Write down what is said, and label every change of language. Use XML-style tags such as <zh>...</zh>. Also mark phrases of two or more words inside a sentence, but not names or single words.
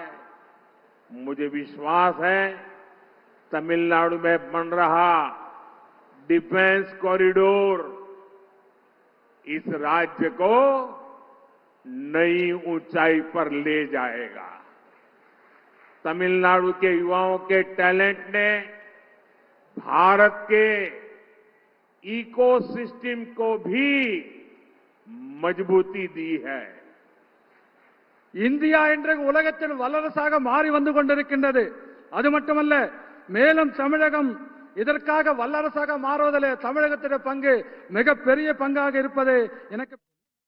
<hi>मुझे विश्वास है तमिलनाडु में बन रहा</hi> <en>defence corridor</en> <hi>इस राज्य को नई ऊंचाई पर ले जाएगा। तमिलनाडु के युवाओं के टैलेंट ने भारत के इकोसिस्टम को भी मजबूती दी है।</hi> <ta>இந்தியா இன்றைக்கு உலகத்தில் வல்லரசாக மாறி வந்து கொண்டிருக்கின்றது. அது மட்டுமல்ல, மேலும் தமிழகம் இதற்காக வல்லரசாக மாறுவதிலே தமிழகத்தின் பங்கு மிகப்பெரிய பங்காக இருப்பது எனக்கு</ta>